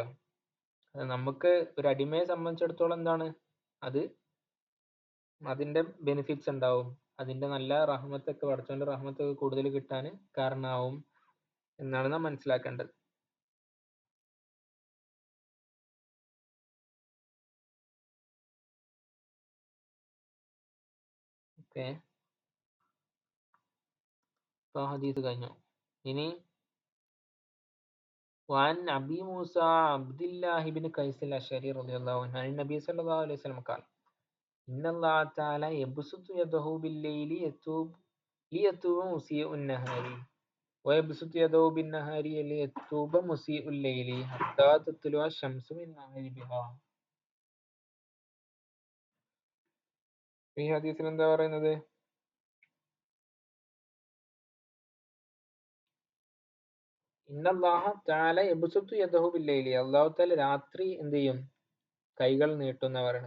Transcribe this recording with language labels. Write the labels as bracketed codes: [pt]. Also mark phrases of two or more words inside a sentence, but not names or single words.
[ml] നമുക്ക് ഒരു അടിമയെ സംബന്ധിച്ചിടത്തോളം എന്താണ്, അതിന്റെ ബെനിഫിറ്റ്സ് ഉണ്ടാവും, അതിന്റെ നല്ല റഹ്മത്തൊക്കെ, പടച്ചോന്റെ റഹ്മത്തൊക്കെ കൂടുതൽ കിട്ടാൻ കാരണമാവും എന്നാണ് നാം മനസ്സിലാക്കേണ്ടത്. ഓക്കെ, ഇപ്പൊ ഹദീസ് കഴിഞ്ഞു. [ar] ഇനി وعن أبي موسى عبد الله بن قيس الأشعري رضي الله عنه عن النبي صلى الله عليه وسلم قال إن الله تعالى يبسط يده بالليل ليتوب مسيء النهار ويبسط يده بالنهار ليتوب مسيء الليل حتى تطلع الشمس من مغربها. [ml] ഈ ഹദീസിൽ എന്താ പറയുന്നത്, [ar] إن الله تعالى يبسط يده بالليل, [ml] അല്ലാഹു തആല രാത്രി എന്ത് ചെയ്യും, കൈകൾ നീട്ടുന്ന പറയണത്.